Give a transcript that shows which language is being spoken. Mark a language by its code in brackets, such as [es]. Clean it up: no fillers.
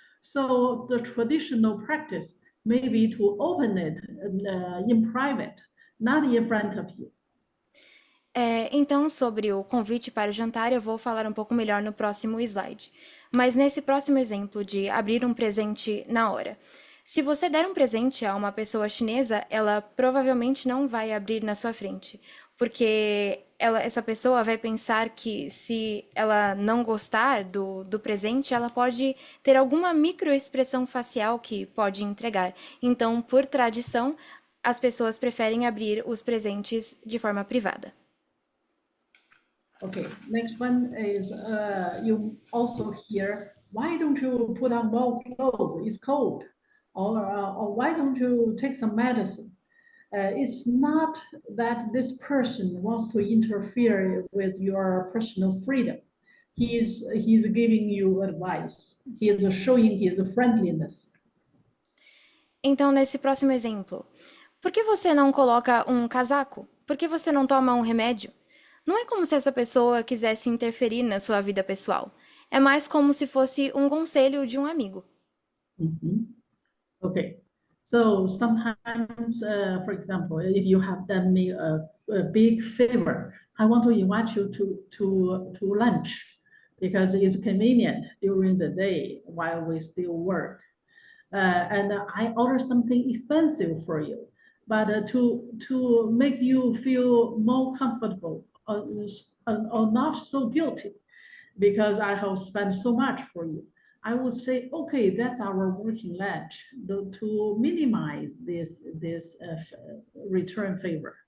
[en] So the traditional practice may be to open it in private, not in front of you. [pt] Então, sobre o convite para o jantar, eu vou falar um pouco melhor no próximo slide. Mas nesse próximo exemplo de abrir um presente na hora. Se você der um presente a uma pessoa chinesa, ela provavelmente não vai abrir na sua frente, porque essa pessoa vai pensar que se ela não gostar do presente, ela pode ter alguma microexpressão facial que pode entregar. Então, por tradição, as pessoas preferem abrir os presentes de forma privada. [en] Okay, next one is you also hear, why don't you put on more clothes? It's cold. Or why don't you take some medicine? It's not that this person wants to interfere with your personal freedom. He's giving you advice. He is showing his friendliness. [pt] Então, nesse próximo exemplo, por que você não coloca um casaco? Por que você não toma um remédio? Não é como se essa pessoa quisesse interferir na sua vida pessoal. É mais como se fosse um conselho de um amigo. [en] Okay. So sometimes, for example, if you have done me a big favor, I want to invite you to lunch because it's convenient during the day while we still work. And I order something expensive for you, but to make you feel more comfortable or not so guilty because I have spent so much for you, I would say, okay, that's our working lunch to minimize this return favor.